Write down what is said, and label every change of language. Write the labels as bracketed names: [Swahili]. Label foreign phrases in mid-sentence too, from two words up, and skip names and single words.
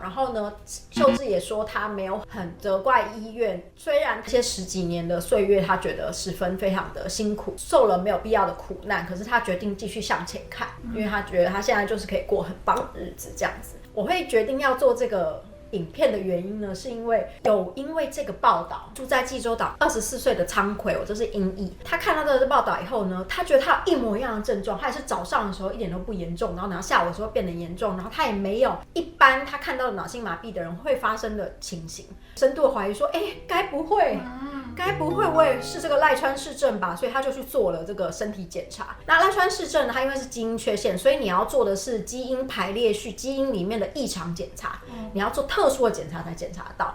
[Chinese] 然後呢，秀智也說他沒有很責怪醫院，雖然這些10幾年的歲月他覺得十分非常的辛苦，受了沒有必要的苦難，可是他決定繼續向前看，因為他覺得他現在就是可以過很棒的日子這樣子。我會決定要做這個影片的原因呢，是因為這個報道，住在濟州島24歲的倉葵，這是英裔，他看到這個報道以後呢，他覺得他有一模一樣的症狀，他也是早上的時候一點都不嚴重，然後下午的時候變得嚴重，然後他也沒有一般他看到的腦性麻痹的人會發生的情形，深度的懷疑說，該不會我也是這個賴川氏症吧？所以他就去做了這個身體檢查。那賴川氏症呢，它因為是基因缺陷，所以你要做的是基因排列序，基因裡面的異常檢查，你要做特殊的檢查才檢查得到。